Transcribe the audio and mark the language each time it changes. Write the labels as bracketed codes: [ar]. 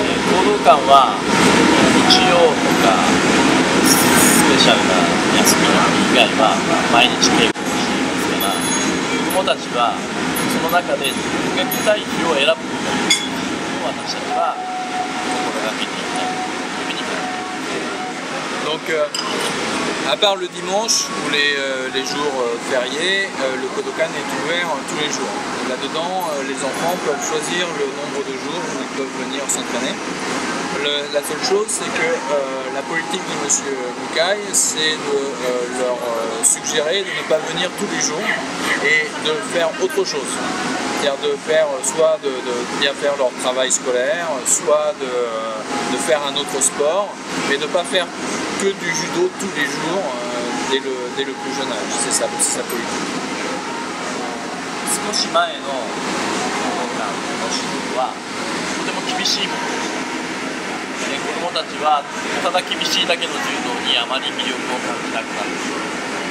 [ja] 講道館は日曜とかスペシャルな休みの日以外は毎日稽古をしていますから、子どもたちはその中で動きたい日を選ぶことを私たちは心がけていきたいというふうに考えています。 [fr] À part le dimanche ou les jours fériés, le Kodokan est ouvert tous les jours. Là-dedans, les enfants peuvent choisir le nombre de jours où ils peuvent venir s'entraîner. La seule chose, c'est que la politique de M. Mukai, c'est de leur suggérer de ne pas venir tous les jours et de faire autre chose. C'est-à-dire de faire soit de bien faire leur travail scolaire, soit de faire un autre sport, mais de ne pas faire que du judo tous les jours dès le plus jeune âge. C'est sa politique. [ja] 少し前の講道館の指導はとても厳しいものです。子どもたちはただ厳しいだけの柔道にあまり魅力を感じなくなっている。